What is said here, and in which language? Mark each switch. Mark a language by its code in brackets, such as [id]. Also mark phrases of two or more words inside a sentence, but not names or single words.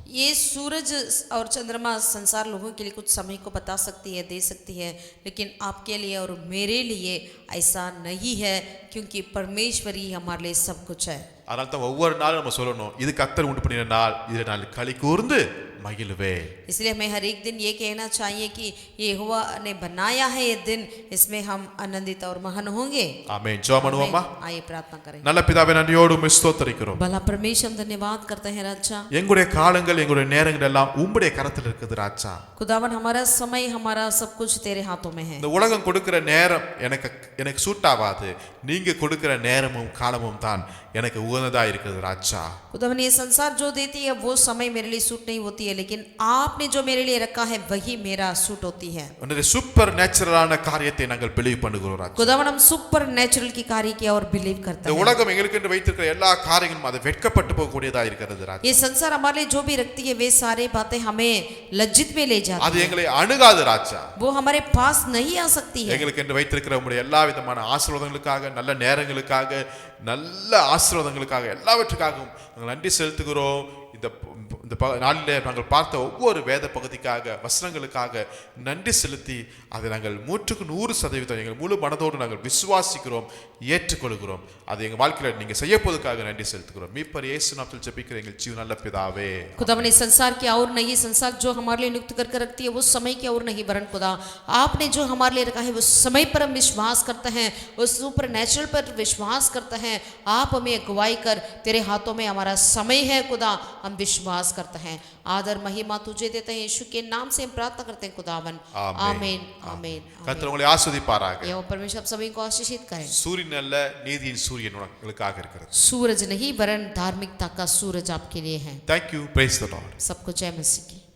[hi] ये सूरज और चंद्रमा संसार लोगों के लिए कुछ समय को बता सकती है, दे सकती है, लेकिन आपके लिए और मेरे लिए ऐसा नहीं है, क्योंकि परमेश्वर ही हमारे लिए सब कुछ है. [ta] அதனால தான் ஒவ்வொரு நாளும் நம்ம சொல்லணும், இது கர்த்தர் உண்டு பண்ணின நாள், இதில் நான் களி கூர்ந்து மகிழ்வே. [hi] इसलिए हमें हर एक दिन ये कहना चाहिए कि ये यहोवा ने बनाया है ये दिन, इसमें हम आनंदित और महान होंगे. [ta] ஆமென். ஜெபம் பண்ணுவோமா? [hi] आइए प्रार्थना करें. [ta] நல்ல பிதாவே, நன்றியோடு உம்மை ஸ்தோத்திரிக்கிறோம். [hi] भला परमेश्वर हम धन्यवाद करते हैं राजा. [ta] எங்களுடைய காலங்கள் எங்களுடைய நேரங்கள் எல்லாம் உம்முடைய கரத்தில் இருக்குது ராஜா. [hi] खुदावन हमारा समय, हमारा सब कुछ तेरे हाथों में है. [ta] இந்த உலகம் கொடுக்கிற நேரம் எனக்கு சூட் ஆகாது. நீங்க கொடுக்கிற நேரமும் காலமும் தான் எனக்கு உகந்ததா இருக்குது ராஜா. [hi] खुदावन ये संसार जो देती है वो समय मेरे लिए सूट नहीं होती है, लेकिन आपने जो मेरे लिए रखा है वही मेरा सूट होती है. [ta] உன்னுடைய [en] super natural [ta] காரியத்தை நாங்கள் பிலீவ் பண்ணுகிறோம் ராஜா. [hi] खुदावन हम [en] super natural [hi] की कार्य की और बिलीव करते [ta] இந்த [hi] हैं. [ta] உலகம் எங்களுக்கு என்று வைத்திருக்கிற எல்லா காரியங்களும் அது வெட்கப்பட்டு போகக்கூடியதா இருக்கிறது ராஜா. [hi] ये संसार हमारे लिए जो भी रखती है वे सारे बातें हमें लज्जित में ले जाती [ta] அது [hi] है. [ta] எங்களை அணுகாது ராஜா. [hi] वो हमारे पास नहीं आ सकती है. [ta] எங்களுக்கு என்று வைத்திருக்கிற உங்களுடைய எல்லா விதமான ஆசீர்வாதங்களுக்காக, நல்ல நேரங்களுக்காக, நல்ல ஆசீர்வாதங்களுக்காக, எல்லாவற்றுக்காகவும் நாங்கள் நன்றி செலுத்துகிறோம். இந்த நாளிலே நாங்கள் பார்த்த ஒவ்வொரு வேத பகுதிக்காக, வசனங்களுக்காக நன்றி செலுத்தி அதை நாங்கள் 100% எங்கள் முழு மனதோடு நாங்கள் விசுவாசிக்கிறோம், ஏற்றுக்கொள்கிறோம். அது எங்கள் வாழ்க்கையில் நீங்கள் செய்ய போவதற்காக நன்றி செலுத்துகிறோம். மீட்பர் இயேசு நாமத்தில் ஜெபிக்கிற எங்கள் ஜீவ நல்ல பிதாவே. [hi] खुदावन इस संसार की और नहीं, संसार जो हमारे लिए नियुक्त कर रखती है वो समय की और नहीं, वरन खुदा आपने जो हमारे लिए रखा है वो समय पर हम विश्वास करते हैं, उस [en] super natural [hi] पर विश्वास करते हैं. आप हमें अगुवाई कर, तेरे हाथों में हमारा समय है खुदा, हम विश्वास करते हैं. आदर महिमा तुझे देते हैं, यीशु के नाम से हम प्रार्थना करते हैं खुदावन. आमीन. आमीन. [ta] கர்த்தர் உங்களை ஆசீர்வதிப்பாராக. [hi] यहोवा परमेश्वर आप सभी को आशीषित करें. [ta] சூரியன் அல்ல, நீதியின் சூரியன் உங்களுக்காக இருக்கிறது. [hi] सूरज नहीं वरन धार्मिकता का सूरज आपके लिए है. [en] Thank you. Praise the Lord. [hi] सबको जय मसीह की.